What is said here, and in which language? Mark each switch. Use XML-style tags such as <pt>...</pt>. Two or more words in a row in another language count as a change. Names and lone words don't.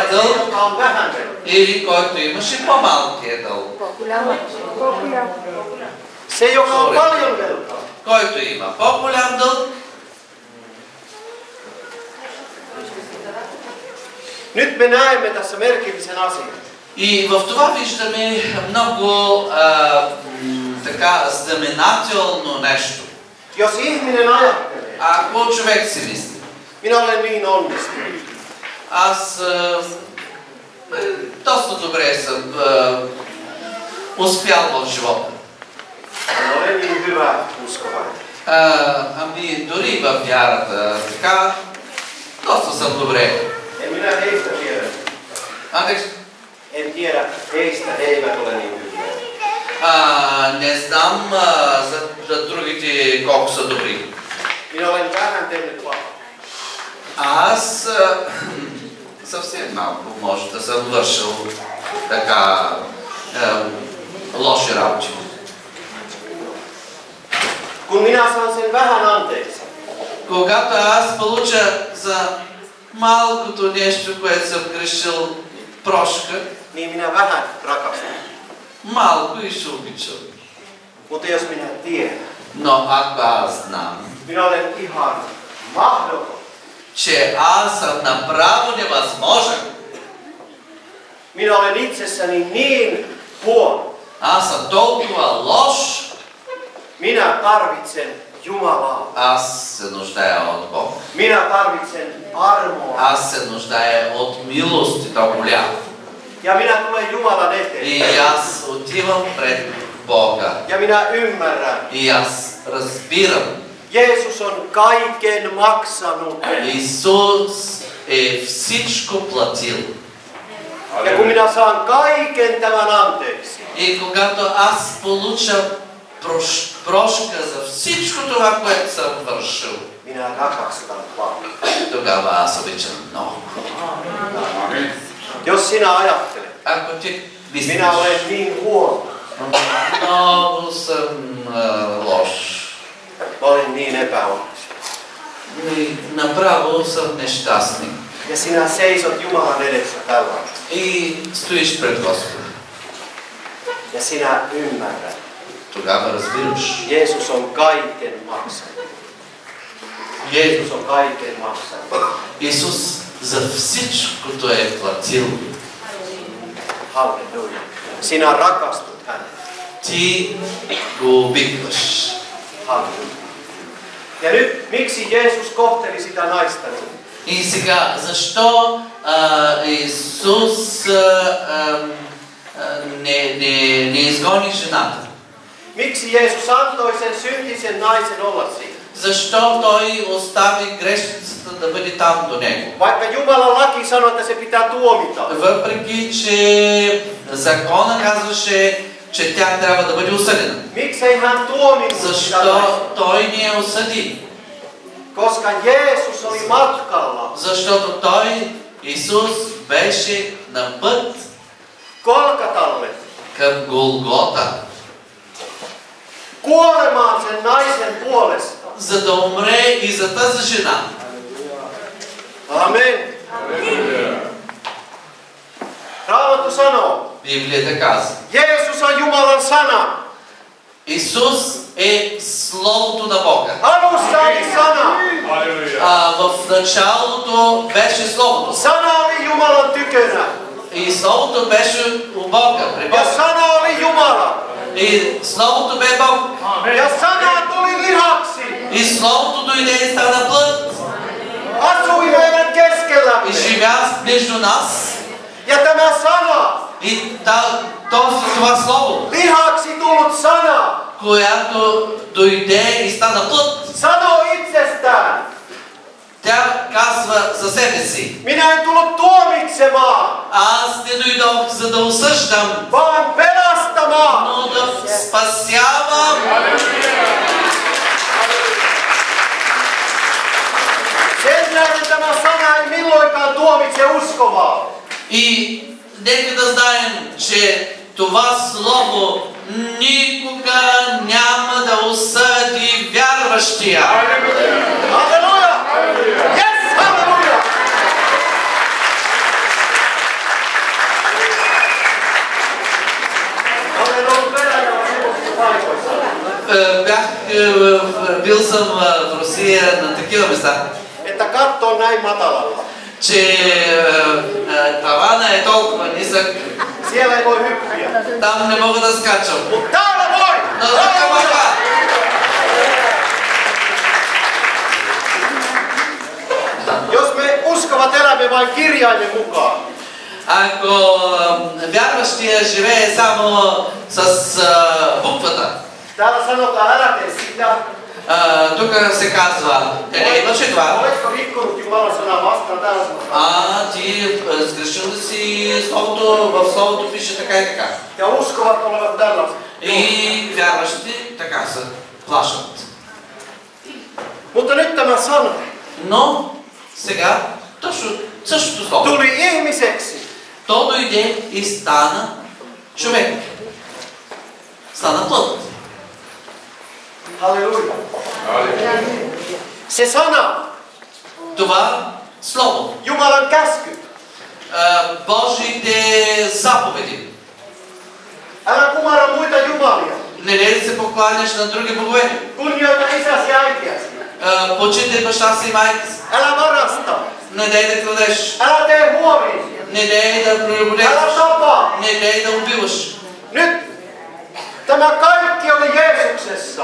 <fi>Vai se,</fi> <bg>дълг</bg> <fi>joka on vähän velkaa?</fi> <bg>или който имаше по-малкия дълг?</bg> <fi>Se, joka on paljon velkaa.</fi> <bg>Който има по-голям дълг.</bg> <fi>Nyt me näemme tässä merkillisen asian.</fi> <bg>И в това виждаме много така знаменателно нещо.</bg> <fi>Jos ihminen ajattelee,</fi> <bg>Ако човек си мисли,</bg> <fi>minä olen niin onnistunut.</fi> <bg>аз доста добре съм успял в живота.</bg> <fi>Olen niin hyvä uskovainen.</fi> <bg>Ами дори в вярата, така, доста съм добре.</bg> <fi>En minä heistä tiedä. Anteeksi? En tiedä, heistä he eivät ole niin hyviä.</fi> <bg>Не знам за другите колко са добри.</bg> <fi>Minä olen vähän tehnyt pahaa.</fi> <bg>Аз съвсем малко може да съм вършил така лоши работи.</bg> <fi>Kun minä saan sen vähän anteeksi,</fi> <bg>Когато аз получа за малкото нещо, което съм грешил, прошка,</bg> <fi>niin minä vähän rakastan.</fi> <bg>малко и ще обичам.</bg> <fi>Mutta jos minä tiedän,</fi> <bg>Но ако аз знам,</bg> <fi>minä olen ihan mahdoton.</fi> <bg>че аз съм направо невъзможен,</bg> <fi>Minä olen itsessäni niin huono.</fi> <bg>аз съм толкова лош,</bg> <fi>Minä tarvitsen Jumalaa.</fi> <bg>аз се нуждая от Бог.</bg> <fi>Minä tarvitsen armoa.</fi> <bg>Аз се нуждая от милост и то голямо.</bg> <fi>Ja minä tulen Jumalan eteen.</fi> <bg>И аз отивам пред Бога.</bg> <fi>Ja minä ymmärrän.</fi> <bg>И аз разбирам.</bg> <fi>Jeesus on kaiken maksanut.</fi> <bg>Исус е всичко платил.</bg> <fi>Ja kun minä saan kaiken tämän anteeksi,</fi> <bg>И когато аз получа прошка за всичко това, което съм вършил,</bg> <fi>minä rakastan paljon.</fi> <bg>тогава аз обичам много.</bg> <fi>Jos sinä ajattelet,</fi> <bg>Ако ти мислиш,</bg> <fi>minä olen niin huono,</fi> <bg>много съм лош,</bg> <fi>olen niin epäonnistunut.</fi> <bg>и направо съм нещастник.</bg> <fi>Ja sinä seisot Jumalan edessä tällä.</fi> <bg>И стоиш пред Господа.</bg> <fi>Ja sinä ymmärrät.</fi> <bg>Тогава разбираш.</bg> <fi>Jeesus on kaiken maksanut. Jeesus on kaiken maksanut.</fi> <bg>Исус за всичкото е платил.</bg> <fi>Halleluja. Sinä rakastut häneen.</fi> <bg>Ти го обикваш.</bg> <fi>Halleluja. Ja nyt, miksi Jeesus kohteli sitä naista niin?</fi> <bg>И сега, защо Исус не изгони жената?</bg> <fi>Miksi Jeesus antoi sen syntisen naisen olla siinä?</fi> <bg>Защо Той остави грешницата да бъде там до Него?</bg> <fi>Vaikka Jumalan laki sanoi, että se pitää tuomita.</fi> <bg>Въпреки, че закона казваше, че тя трябва да бъде осъдена.</bg> <fi>Miksei hän tuominut sitä</fi> <bg>Защо</bg> <fi>naista?</fi> <bg>Той не я осъди?</bg> <fi>Koska Jeesus oli matkalla</fi> <bg>Защото Той, Исус, беше на път</bg> <fi>Kolkatalle</fi> <bg>към Голгота,</bg> <fi>kuolemaan sen naisen puolesta.</fi> <bg>за да умре и за тази жена.</bg> <fi>Amen. Raamattu sanoo,</fi> <bg>Библията казва.</bg> <fi>Jeesus on Jumalan sana.</fi> <bg>Исус е Словото на Бога.</bg> <fi>Alussa oli sana.</fi> <bg>В началото беше Словото.</bg> <fi>Sana oli Jumalan tykönä.</fi> <bg>И Словото беше у Бога, при</bg> <fi>Ja</fi> <bg>Бога.</bg> <fi>sana oli Jumala.</fi> <bg>И Словото бе Бог.</bg> <fi>Ja sana tuli lihaksi.</fi> <bg>И Словото дойде и стана плът.</bg> <fi>Asui meidän</fi> <bg>И</bg> <fi>keskellämme.</fi> <bg>живя между нас.</bg> <fi>Ja tämä sana,</fi> <bg>И това Слово,</bg> <fi>lihaksi tullut sana,</fi> <bg>която дойде и стана плът,</bg> <fi>sanoo itsestään.</fi> <bg>тя казва за себе си.</bg> <fi>Minä en tullut tuomitsemaan,</fi> <bg>Аз не дойдох за да осъждам,</bg> <fi>vaan pelastamaan.</fi> <bg>но да спасявам.</bg> <fi>Sen tähden tämä sana ei milloinkaan tuomitse uskovaa.</fi> <bg>И нека да знаем, че това Слово никога няма да осъди вярващия.</bg> <fi>Halleluja! Yes, halleluja! Olen ollut Venäjällä semmoisissa paikoissa.</fi> <bg>Бил съм в Русия на такива места,</bg> <fi>Että katto on näin matalalla.</fi> <bg>че тавана е толкова нисък,</bg> <fi>Siellä ei voi hyppiä.</fi> <bg>там не мога да скачам.</bg> <fi>Mutta täällä voi!</fi> <bg>Но тук мога!</bg> <fi>Jos me uskovat elämme vain kirjaimen mukaan,</fi> <bg>Ако вярващия живее само с буквата,</bg> <fi>täällä sanotaan älä tee sitä,</fi> <bg>Тук се казва, къде имаше това?</bg> <fi>Oletko rikkonut Jumalan sanaa vastaan tällä sanalla?</fi> <bg>Ти сгрешил да си словото, в словото пише така и така.</bg> <fi>Ja uskovat olevat tällaiset.</fi> <bg>И вярващите така се плашат.</bg> <fi>Mutta nyt tämä sana</fi> <bg>Но сега точно същото слово.</bg> <fi>tuli ihmiseksi.</fi> <bg>То дойде и стана човек. Стана плът.</bg> <fi>Halleluja. Se sana,</fi> <bg>Това слово,</bg> <fi>Jumalan käsky.</fi> <bg>Божиите заповеди.</bg> <fi>Älä kumara muita jumalia.</fi> <bg>Не да се покланяш на други богове.</bg> <fi>Kunnioita isäsi ja äitiäsi.</fi> <bg>Почитай баща си и майка си.</bg> <fi>Älä varasta.</fi> <bg>Не дай да крадеш.</bg> <fi>Älä tee huoria.</fi> <bg>Не дай да</bg> <fi>Älä</fi> <bg>прелюбодействаш.</bg> <fi>tapaa.</fi> <bg>Не дай да убиваш.</bg> <fi>Nyt tämä kaikki oli Jeesuksessa.</fi>